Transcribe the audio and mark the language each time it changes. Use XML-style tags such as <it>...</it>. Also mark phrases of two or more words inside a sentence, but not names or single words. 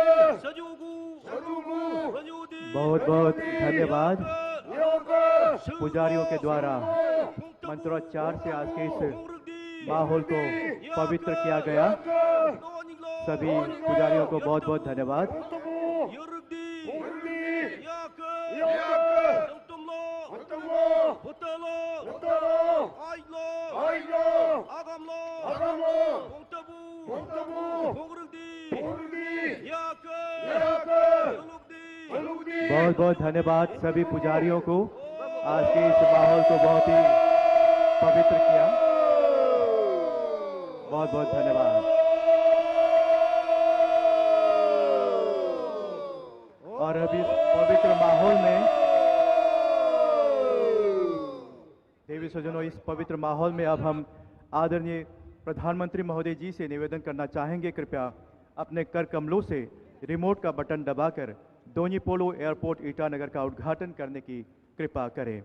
<apt>Sajugu, Sajugu, Ranyudi,</apt> <hi>बहुत बहुत धन्यवाद</hi> <apt>Yaka,</apt> <hi>पुजारियों के द्वारा मंत्रोच्चार से आज के इस माहौल को पवित्र किया गया। सभी पुजारियों को बहुत बहुत धन्यवाद।</hi> <apt>Yarugdi, Yarugdi, Yaka, Yaka, Santumlo, Santumlo, Hotalo, Hotalo, Aiglo, Aiglo, Agamlo, Agamlo, Pungtabu, Pungtabu, Pungrugdi, Pungrugdi, Yaka, Yaka, Salugdi, Salugdi,</apt> <hi>बहुत बहुत धन्यवाद सभी पुजारियों को, आज के इस माहौल को बहुत ही पवित्र किया। बहुत बहुत धन्यवाद। और अब इस पवित्र माहौल में देवी सज्जनों, इस पवित्र माहौल में अब हम आदरणीय प्रधानमंत्री महोदय जी से निवेदन करना चाहेंगे, कृपया अपने कर कमलों से रिमोट का बटन दबाकर दोनी पोलो एयरपोर्ट ईटानगर का उद्घाटन करने की कृपा करें।</hi>